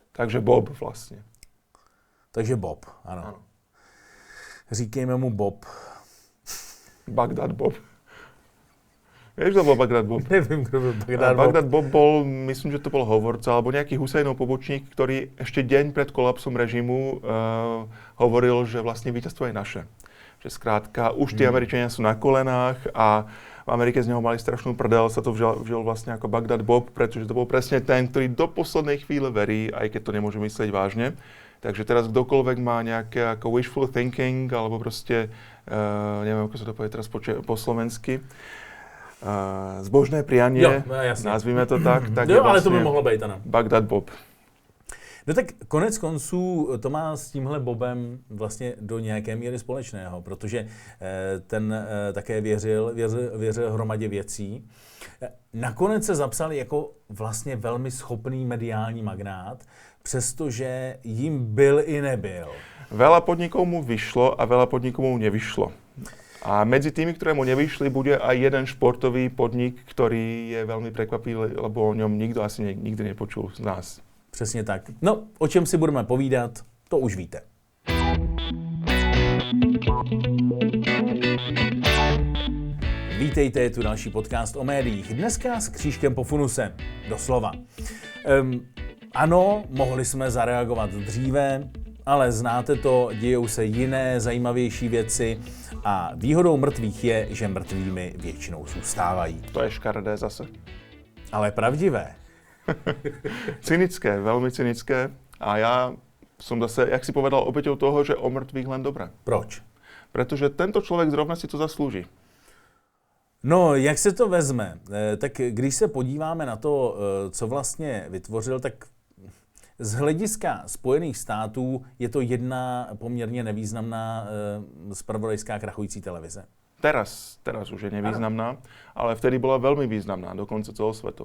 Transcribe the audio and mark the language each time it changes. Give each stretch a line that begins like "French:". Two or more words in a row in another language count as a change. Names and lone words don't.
Czech: Takže Bob vlastně. Takže Bob, ano. Říkejme mu Bob. Bagdad Bob.
Slovak: Vieš, kto bol Bagdad Bob?
Czech: Nevím, kdo byl Bagdad Bob.
Slovak: Bagdad Bob bol, myslím, že to bol hovorca, alebo nejaký Husajnov pobočník, ktorý ešte deň pred kolapsom režimu hovoril, že vlastne víťazstvo je naše. Že skrátka, už tí Američania sú na kolenách a v Amerike z neho mali strašnú prdel, sa to vžil vlastne ako Bagdad Bob, pretože to bol presne ten, ktorý do poslednej chvíle verí, aj keď to nemôže myslieť vážne. Takže teraz kdokoľvek má nejaké ako
English: wishful thinking,
Slovak: alebo proste, neviem, ako sa to povie teraz po slovensky, zbožné prianie, jo, nazvíme to tak jo,
Czech: je ale to by vlastně mohlo být, ano. Bagdad Bob. No tak konec konců to má s tímhle Bobem vlastně do nějaké míry společného, protože ten také věřil hromadě věcí. Nakonec se zapsal jako vlastně velmi schopný mediální magnát, přestože jim byl i nebyl.
Slovak: Veľa podnikov mu vyšlo a veľa podnikov mu nevyšlo. A medzi tými, ktoré mu nevyšli, bude aj jeden športový podnik, ktorý je veľmi prekvapivý, lebo o ňom nikto asi nikdy nepočul z nás.
Czech: Přesně tak. No, o čem si budeme povídat, to už víte. Vítejte, je tu další podcast o médiích. Dneska s křížkem po funuse. Doslova. Ano, mohli jsme zareagovat dříve, ale znáte to, dějou se jiné zajímavější věci a výhodou mrtvých je, že mrtvými většinou zůstávají.
Slovak: To je škaredé zase. Ale pravdivé. Cynické, veľmi cynické. A ja som zase, jak si povedal, obeťou toho, že o mrtvých len dobré.
Czech: Proč?
Slovak: Pretože tento človek zrovna si to zaslúži.
Czech: No, jak se to vezme? Tak když se podíváme na to, co vlastně vytvořil, tak z hlediska Spojených států je to jedna poměrně nevýznamná zpravodajská krachující televize.
Slovak: Teraz už je nevýznamná, ale vtedy bola veľmi významná, dokonce celosvetovo.